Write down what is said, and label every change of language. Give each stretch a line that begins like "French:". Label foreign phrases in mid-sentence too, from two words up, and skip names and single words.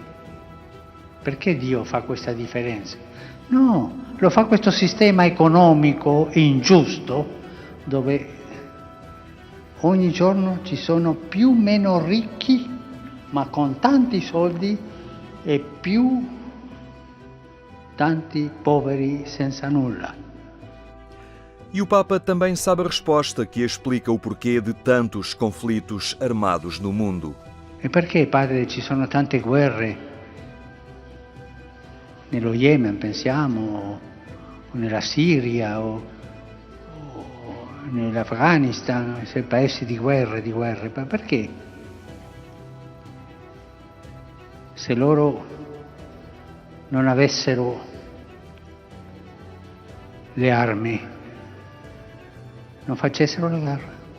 Italian: Perché Dio fa questa differenza? No, lo fa questo sistema economico ingiusto dove ogni giorno ci sono più meno ricchi ma con tanti soldi e più tanti poveri senza nulla.
Portuguese: E o Papa também sabe a resposta que explica o porquê de tantos conflitos armados no mundo.
Italian: E perché, padre, ci sono tante guerre? Nello Yemen, pensiamo, o nella Siria, o nell'Afghanistan, sei paesi di guerre, ma perché? Se loro non avessero le armi, non facessero la guerra.